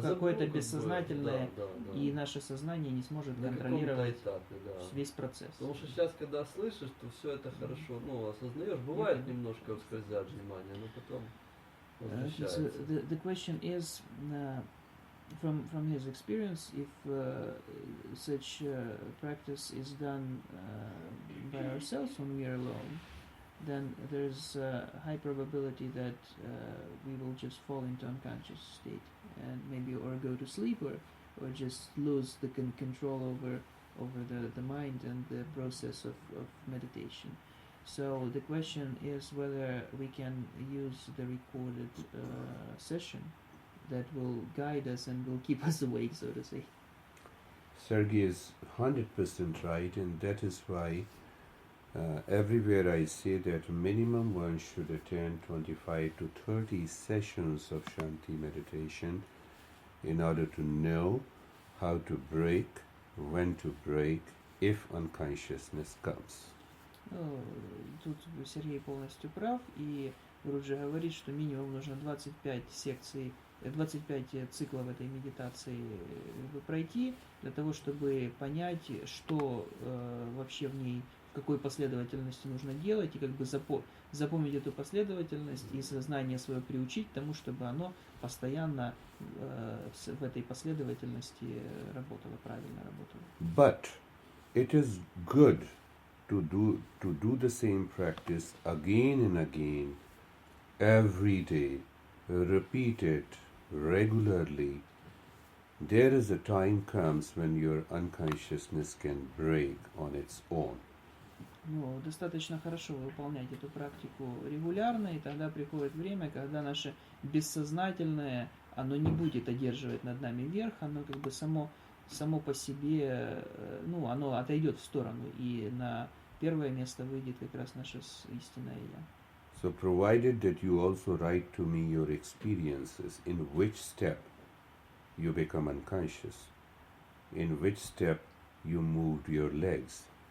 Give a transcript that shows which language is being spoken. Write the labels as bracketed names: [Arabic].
[Russian] в какое-то бессознательное, да. и наше сознание не сможет на контролировать этапе, весь процесс. Потому что сейчас, когда слышишь, то все это хорошо, осознаешь, бывает немножко ускользает внимание, но потом возвращается. [English] So the question is, from his experience, if such practice is done by ourselves when we are alone, then there's a high probability that we will just fall into unconscious state and maybe or go to sleep or just lose the control over the mind and the process of meditation. So the question is whether we can use the recorded session that will guide us and will keep us awake, so to say. Sergey is 100% right, and that is why everywhere I say that minimum one should attend 25 to 30 sessions of Shanti meditation in order to know how to break, when to break, if unconsciousness comes. [Russian] Тут Сергей полностью прав, и Гуруджи говорит, что минимум нужно 25 секций, 25 циклов этой медитации пройти, для того, чтобы понять, что вообще в ней, в какой последовательности нужно делать, и как бы запомнить эту последовательность и сознание свое приучить к тому, чтобы оно постоянно в этой последовательности работало, правильно работало. [English] But it is good to do the same practice again and again, every day, repeat it regularly. There is a time comes when your unconsciousness can break on its own. [Russian] Ну, достаточно хорошо выполнять эту практику регулярно, и тогда приходит время, когда наше бессознательное, оно не будет одерживать над нами верх, оно как бы само по себе, оно отойдет в сторону, и на первое место выйдет как раз наше истинное Я. [English] So provided that you also write to me your experiences, in which step you become unconscious, in which step you moved your legs.